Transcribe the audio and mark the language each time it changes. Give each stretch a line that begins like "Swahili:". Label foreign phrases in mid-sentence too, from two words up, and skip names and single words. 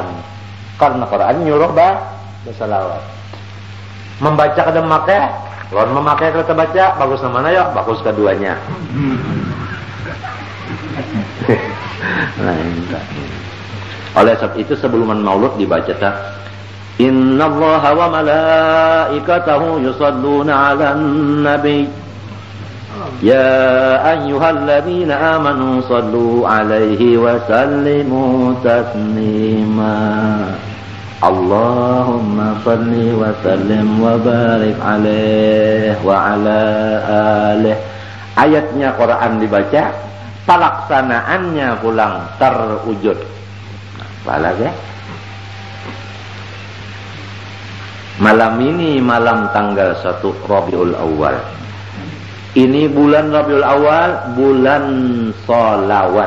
Indonesian: Karena Quran nyuruh bersalawat.
Banjar: Membaca kada memakai, lawan memakai kada baca, bagus mana ya?
Indonesian: Bagus keduanya. Nah, oleh sebab itu sebelum Maulud dibaca tak
Arabic: إن الله وملائكته يصلون على النبي يا أيها الذين آمنوا صلوا عليه وسلموا تسليما اللهم صل وسلم وبارك عليه وعلى آله.
Banjar: Ayatnya Quran dibaca, pelaksanaannya pulang terwujud.
Indonesian: Nah, ya? Malam ini malam tanggal 1 Rabiul Awal. Ini bulan Rabiul Awal, bulan sholawat.